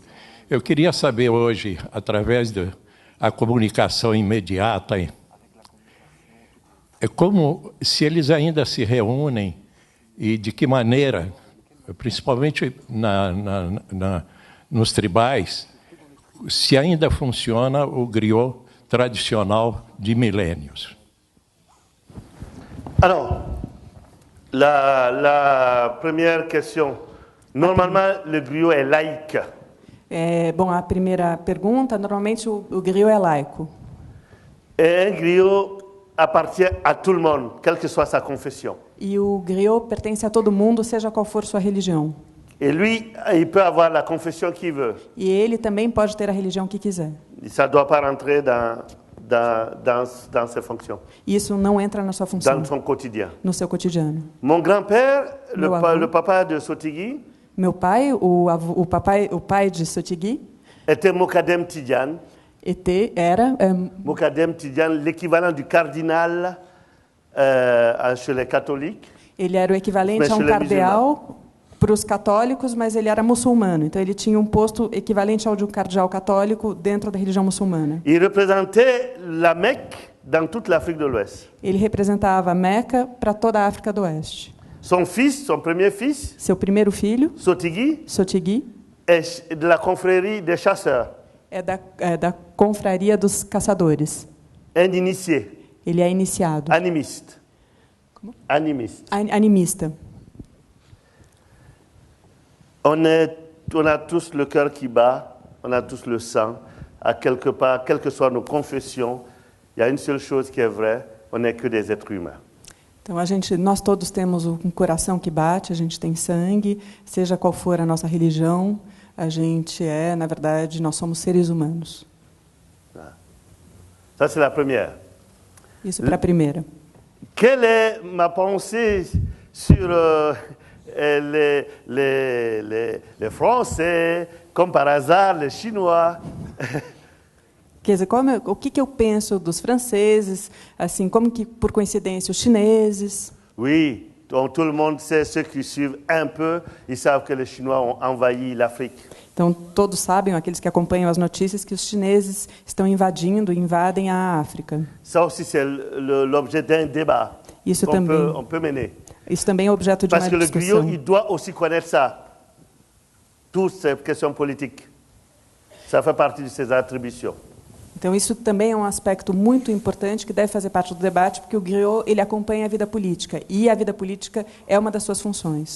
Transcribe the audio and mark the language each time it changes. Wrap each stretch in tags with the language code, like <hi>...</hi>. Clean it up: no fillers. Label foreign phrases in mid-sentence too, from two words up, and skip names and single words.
<pt>Eu queria saber hoje, através da comunicação imediata, como se eles ainda se reúnem e de que maneira, principalmente nos tribais, se ainda funciona o griot tradicional de milênios.</pt> <fr>Alors, la première question. Normalement, le griot est laïque.</fr> <pt>Bom, a primeira pergunta, normalmente o griot é laico.</pt> <fr>Et un griot appartient à tout le monde, quelle que soit sa confession.</fr> <pt>E o griot pertence a todo mundo, seja qual for sua religião.</pt> <fr>Et lui, il peut avoir la confession qu'il veut.</fr> <pt>E ele também pode ter a religião que quiser.</pt> <fr>Ça ne doit pas rentrer dans ses fonctions.</fr> <pt>Isso não entra na sua função.</pt> <fr>Dans son quotidien.</fr> <pt>No seu cotidiano.</pt> <fr>Mon grand-père, le papa de Sotigui,</fr> <pt>meu pai, o pai de Sotigui,</pt> <fr>était Mokadem Tidiane.</fr> <pt>Era</pt> <fr>Mokadem Tidiane, l'équivalent du cardinal chez les catholiques.</fr> <pt>Ele era o equivalente a um cardeal para os católicos, mas ele era muçulmano. Então ele tinha um posto equivalente ao de um cardeal católico dentro da religião muçulmana.</pt> <fr>Il représentait la Mecque dans toute l'Afrique de l'Ouest.</fr> <pt>Ele representava a Meca para toda a África do Oeste.</pt> <fr>Son premier fils,</fr> <pt>seu primeiro filho,</pt> <fr>Sotigui, est de la confrérie des chasseurs.</fr> <pt>É da confraria dos caçadores.</pt> <fr>Un initié.</fr> <pt>Ele é iniciado.</pt> <fr>Animiste.</fr> <pt>Como? Animista.</pt> <fr>On a tous le cœur qui bat, on a tous le sang. À quelque part, quelles que soient nos confessions, il y a une seule chose qui est vraie, on n'est que des êtres humains.</fr> <pt>Então nós todos temos um coração que bate, a gente tem sangue, seja qual for a nossa religião, a gente na verdade, nós somos seres humanos.</pt> <fr>Ça c'est la première.</fr> <pt>Isso para a primeira.</pt> <fr>Quelle est ma pensée sur les Français, comme par hasard les Chinois?</fr> <pt>Quer dizer, o que eu penso dos franceses, assim, como que, por coincidência, os chineses?</pt> <fr>Oui, donc tout le monde sait, ceux qui suivent un peu, ils savent que les Chinois ont envahi l'Afrique.</fr> <pt>Então, todos sabem, aqueles que acompanham as notícias, que os chineses estão invadem a África.</pt> <fr>Ça aussi, c'est l'objet d'un débat qu'on peut mener.</fr> <pt>Isso também é objeto de uma discussão.</pt> <fr>Parce que le griot, il doit aussi connaître ça. Toutes ces questions politiques. Ça fait partie de ses attributions.</fr> <pt>Então, isso também é um aspecto muito importante que deve fazer parte do debate, porque o griot ele acompanha a vida política, e a vida política é uma das suas funções.</pt>